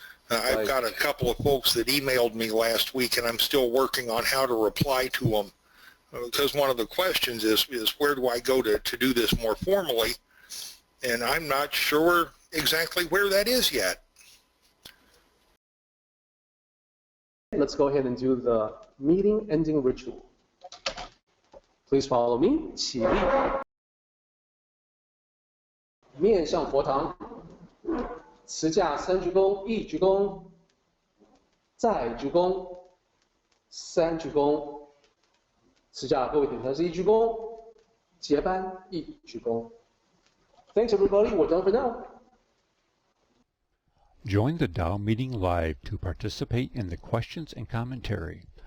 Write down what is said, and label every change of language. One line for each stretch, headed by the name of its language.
English: I've got a couple of folks that emailed me last week, and I'm still working on how to reply to them, because one of the questions is where do I go to do this more formally, and I'm not sure exactly where that is yet. Let's go ahead and do the meeting ending ritual. Please follow me.
Chinese: 起立，面向佛堂，持架三鞠躬，一鞠躬，再鞠躬，三鞠躬，持架各位点传是一鞠躬，结班一鞠躬。
English: Thanks everybody. We're done for now. Join the Tao meeting live to participate in the questions and commentary.